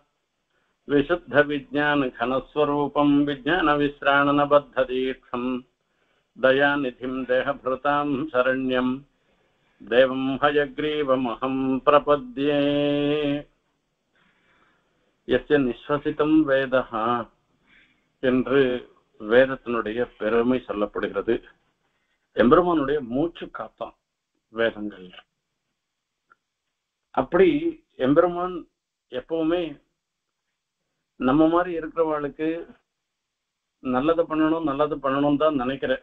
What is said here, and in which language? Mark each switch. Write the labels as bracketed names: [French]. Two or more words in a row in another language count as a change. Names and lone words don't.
[Sanskrit] विशुद्धविज्ञानघनस्वरूपं विज्ञानविश्राणनबद्धदीक्षं दयानिधिं देहभृतां शरण्यं देवं हयग्रीवमहं प्रपद्ये। यस्य निश्वसितं वेदः [Tamil] என்று வேதத்தினுடைய பெருமை சொல்லப்படுகிறது. எம்பெருமானுடைய மூச்சு காத்தான் வேதங்கள். அப்படி எம்பெருமான் எப்பவுமே நம்ம மாதிரி இருக்கிறவர்களுக்கு நல்லது பண்ணணும் தான் நினைக்கிறேன்.